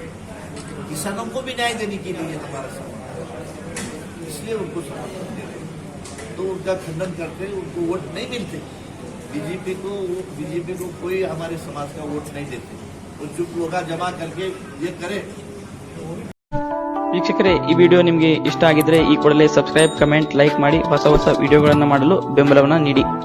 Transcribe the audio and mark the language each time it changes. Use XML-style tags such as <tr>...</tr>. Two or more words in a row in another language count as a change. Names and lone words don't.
<hi>किसानों को भी न्याय देने के लिए हमारा समाज, इसलिए उनको समर्थन दे रहे, तो उनका खंडन करते, उनको वोट नहीं मिलते। बीजेपी को कोई हमारे समाज का वोट नहीं देते। वो चुप लोग जमा करके ये करे।</hi> <kn>ವೀಕ್ಷಕರೇ, ಈ ವಿಡಿಯೋ ನಿಮಗೆ ಇಷ್ಟ ಆಗಿದ್ರೆ ಈ ಕೂಡಲೇ ಸಬ್ಸ್ಕ್ರೈಬ್, ಕಮೆಂಟ್, ಲೈಕ್ ಮಾಡಿ ಹೊಸ ವಿಡಿಯೋಗಳನ್ನು ಮಾಡಲು ಬೆಂಬಲವನ್ನು ನೀಡಿ.</kn>